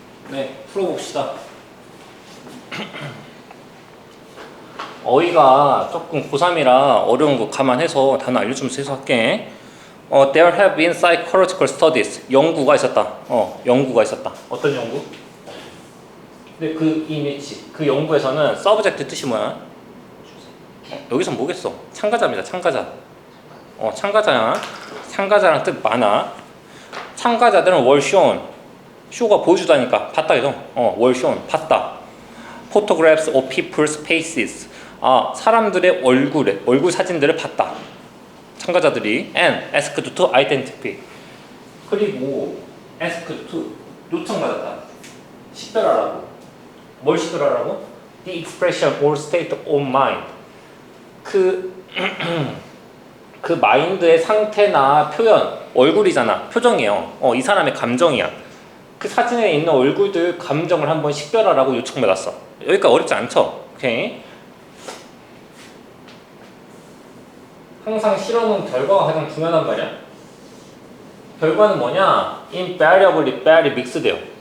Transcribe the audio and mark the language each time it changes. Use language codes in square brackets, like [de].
[ko] 네, 풀어봅시다. 어휘가 조금 고3이라 어려운 거 감안해서 단어 알려주면서 해석할게. [en] There have been psychological studies. [ko] 연구가 있었다. 연구가 있었다. 어떤 연구? 근데 그 이미지, 그 연구에서는 subject 뜻이 뭐야? 여기서 뭐겠어? 참가자입니다. 참가자. 참가자야. 참가자랑 뜻 많아. 참가자들은 [en] were shown. [ko] 쇼가 보여주다니까 봤다 이죠. [en] were shown [ko] 봤다. [en] Photographs of people's faces. [ko] 사람들의 얼굴 사진들을 봤다. 참가자들이 [en] and asked to identify. [ko] 그리고 [en] asked to [ko] 요청받았다. 식별하라고. 뭘 식별하라고? [en] The expression or state of mind. [ko] 그 마인드의 상태나 표현, 얼굴이잖아. 표정이에요. 이 사람의 감정이야. 그 사진에 있는 얼굴들 감정을 한번 식별하라고 요청받았어. 여기까지 어렵지 않죠? 오케이. 항상 실험은 결과가 가장 중요하단 말이야. 결과는 뭐냐? [en] invariably very mixed예요.